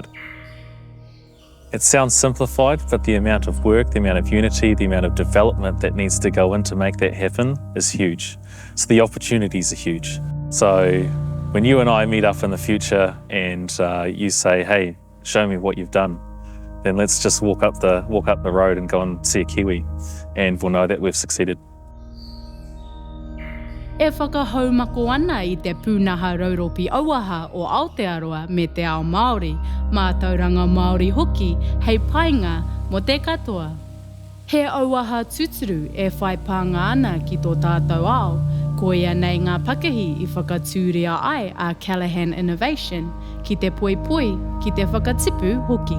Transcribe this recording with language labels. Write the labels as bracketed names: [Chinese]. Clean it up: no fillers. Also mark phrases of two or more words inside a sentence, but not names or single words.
[English] It sounds simplified, but the amount of work, the amount of unity, the amount of development that needs to go in to make that happen is huge. So the opportunities are huge. So when you and I meet up in the future and you say, hey, show me what you've done, then let's just walk up the road and go and see a kiwi, and we'll know that we've succeeded. [Māori] E whakahaumako ana I te pūnaha rauropi auaha o Aotearoa me te ao Māori, Mātauranga Māori hoki, hei painga mo te katoa. He auaha tuturu e whai pānga ana ki tō tātou ao, ko ia nei ngā pakehi I whakatūria ai a Callaghan Innovation, ki te poipoi, ki te whakatipu hoki.